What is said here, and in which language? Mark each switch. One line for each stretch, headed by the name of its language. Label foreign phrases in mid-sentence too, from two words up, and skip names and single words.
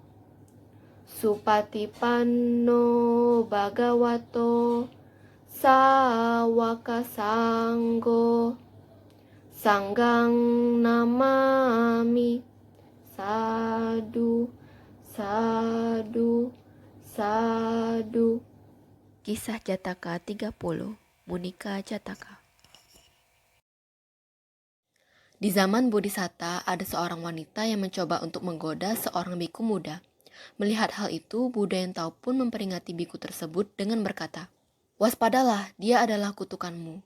Pali: Supatipanno Bhagavato Sawaka Sanggo Sanggang Namami Sadu Sadu Sadu.
Indonesian: Kisah Jataka 30, Munika Jataka. Di zaman Bodhisatta, ada seorang wanita yang mencoba untuk menggoda seorang biku muda. Melihat hal itu, Buddha yang tahu pun memperingati biku tersebut dengan berkata, "Waspadalah, dia adalah kutukanmu.